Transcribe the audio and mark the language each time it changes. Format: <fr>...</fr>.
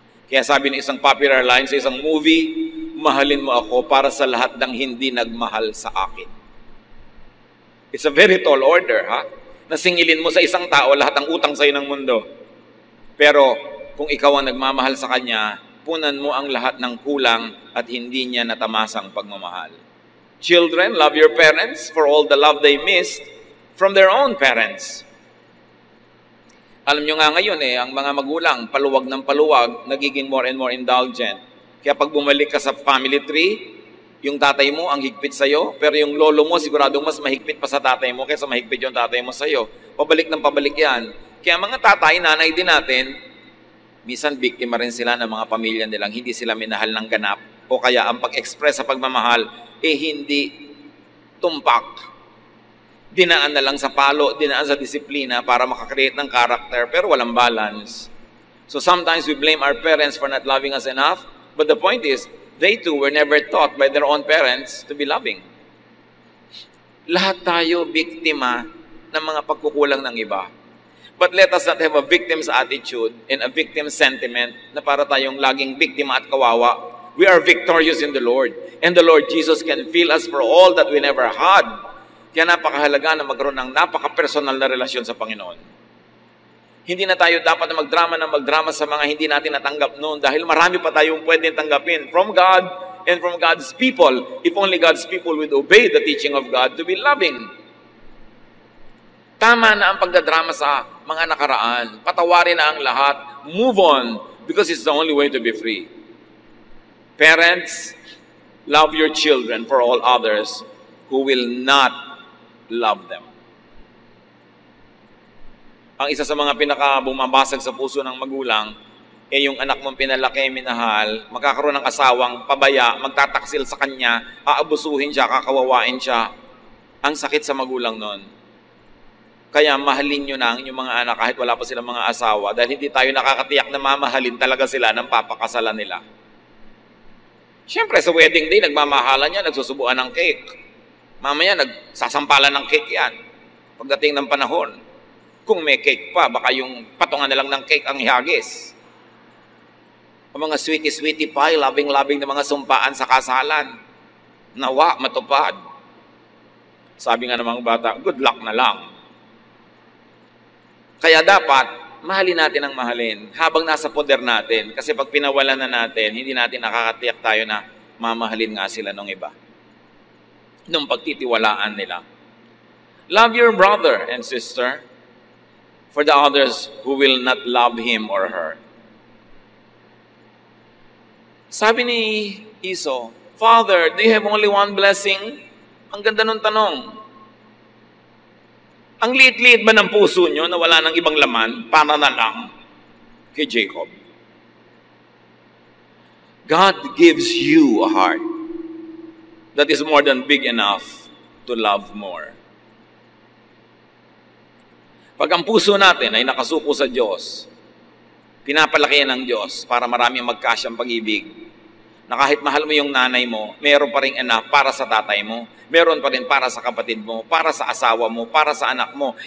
<tl>Kaya sabi ng isang popular line sa isang movie, mahalin mo ako para sa lahat ng hindi nagmahal sa akin.</tl> <en>It's a very tall order,</en> <tl>ha? Nasingilin mo sa isang tao lahat ng utang sa'yo ng mundo. Pero kung ikaw ang nagmamahal sa kanya, punan mo ang lahat ng kulang at hindi niya natamasang pagmamahal.</tl> <en>Children, love your parents for all the love they missed from their own parents.</en> <tl>Alam nyo nga ngayon ang mga magulang, paluwag ng paluwag, nagiging</tl> <en>more and more indulgent.</en> <tl>Kaya pag bumalik ka sa family tree, yung tatay mo ang higpit sa'yo, pero yung lolo mo siguradong mas mahigpit pa sa tatay mo kaysa mahigpit yung tatay mo sa'yo. Pabalik ng pabalik yan. Kaya mga tatay, nanay din natin, minsan biktima rin sila ng mga pamilya nilang hindi sila minahal ng ganap o kaya ang pag-express sa pagmamahal hindi tumpak. Dinaan na lang sa palo, dinaan sa disiplina para makakreate ng character pero walang balance.</tl> <en>So sometimes we blame our parents for not loving us enough, but the point is, they too were never taught by their own parents to be loving.</en> <tl>Lahat tayo biktima ng mga pagkukulang ng iba.</tl> <en>But let us not have a victim's attitude and a victim's sentiment</en> <tl>na para tayong laging biktima at kawawa.</tl> <en>We are victorious in the Lord. And the Lord Jesus can fill us for all that we never had.</en> <tl>Kaya napakahalaga na magkaroon ng napaka-personal na relasyon sa Panginoon. Hindi na tayo dapat na magdrama sa mga hindi natin natanggap noon dahil marami pa tayong pwedeng tanggapin</tl> <en>from God and from God's people if only God's people would obey the teaching of God to be loving.</en> <tl>Tama na ang pagdadrama sa mga nakaraan. Patawarin na ang lahat.</tl> <en>Move on because it's the only way to be free. Parents, love your children for all others who will not love them.</en> <tl>Ang isa sa mga pinaka-bumabasag sa puso ng magulang, yung anak mong pinalaki, minahal, magkakaroon ng asawang pabaya, magtataksil sa kanya, aabusuhin siya, kakawawain siya. Ang sakit sa magulang nun. Kaya mahalin nyo na ang inyong mga anak kahit wala pa silang mga asawa dahil hindi tayo nakakatiyak na mamahalin talaga sila ng papakasalan nila. Siyempre, sa wedding day, nagmamahalan yan, nagsusubuan ng cake. Mamaya, nagsasampalan ng cake yan. Pagdating ng panahon, kung may cake pa, baka yung patungan na lang ng cake ang ihagis. Ang mga sweetie-sweetie pie, labing-labing na mga sumpaan sa kasalan. Nawa, matupad. Sabi nga ng mga bata,</tl> <en>good luck</en> <tl>na lang. Kaya dapat, mahalin natin ang mahalin habang nasa poder natin. Kasi pag pinawalan na natin, hindi natin nakakatiyak tayo na mamahalin nga sila ng iba. Nung pagtitiwalaan nila.</tl> <en>Love your brother and sister for the others who will not love him or her.</en> <tl>Sabi ni Esau,</tl> <en>Father, do you have only one blessing?</en> <tl>Ang ganda nung tanong. Ang liit-liit ba ng puso nyo na wala ng ibang laman para na lang kay Jacob?</tl> <en>God gives you a heart that is more than big enough to love more.</en> <tl>Pag ang puso natin ay nakasuko sa Diyos, pinapalaki ng Diyos para maraming magkasyang pag-ibig, na kahit mahal mo yung nanay mo, meron pa rin enough para sa tatay mo, meron pa rin para sa kapatid mo, para sa asawa mo, para sa anak mo.</tl>